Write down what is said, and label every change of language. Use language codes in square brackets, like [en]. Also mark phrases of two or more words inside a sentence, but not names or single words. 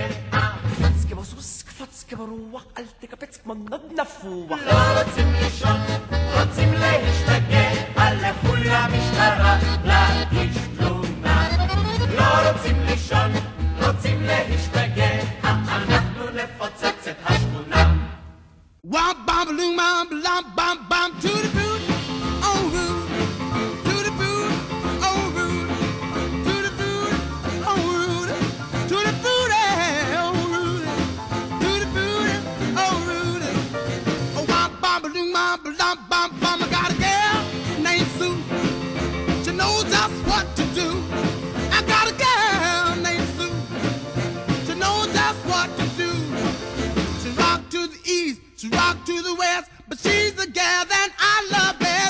[he] קפץ כמו סוס, קפץ כמו רוח, אל תקפץ כמו נוד נפוח. לא רוצים לישון, רוצים להשתגע. לכו למשטרה, להגיש תלונה. לא רוצים לישון, רוצים להשתגע. אנחנו נפוצץ את השכונה. [en] Wop bam balloon bam blam bam bam to the boot, oh rude, to the boot, oh rude, to the boot, oh rude, to the boot, oh rude, to the boot, oh rude. Oh wop bam balloon bam blam bam bam. I got a girl named Sue. She knows just what to do. I got a girl named Sue. She knows just what to do. She rock to the east, she rock to the west, but she's the gal that I love best.